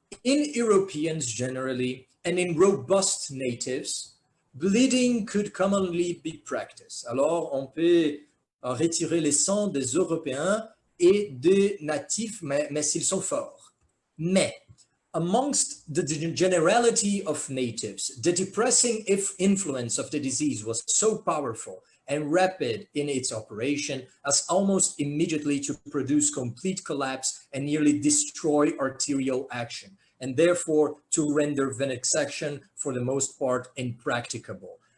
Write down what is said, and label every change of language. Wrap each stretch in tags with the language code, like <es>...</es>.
<en>In Europeans generally and in robust natives, bleeding could commonly be practiced.</en> <fr>Alors, on peut retirer les sangs des Européens et des natifs, mais s'ils sont forts. Mais</fr> <en>amongst the generality of natives, the depressing influence of the disease was so powerful and rapid in its operation as almost immediately to produce complete collapse and nearly destroy arterial action, and therefore to render venesection for the most part impracticable.</en>